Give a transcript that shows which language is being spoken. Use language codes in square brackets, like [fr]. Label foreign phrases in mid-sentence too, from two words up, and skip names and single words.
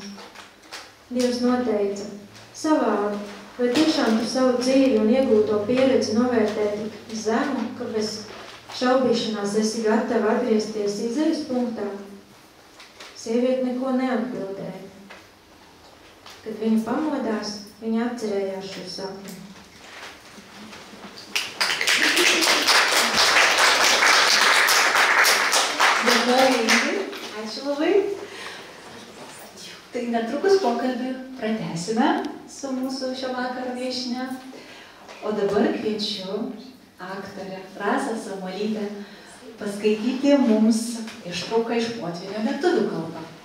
[lv] Dievs noteica: savādi, vai tiešām tu savu dzīvi un iegūto pieredzi novērtē tik zemu, ka bez šaubīšanās esi gatava atgriezties izejas punktā? Sieviete neko neatbildēja. Kad viņa pamodās, viņa atcerējās šo sapni. [lt] Ačiū labai. Tai netrukus pokalbį pratęsime su mūsų šio vakaro viešnia. O dabar kviečiu aktorę Rasą Samuolytę paskaityti mums ištrauką iš Potvynio lietuvių kalbą.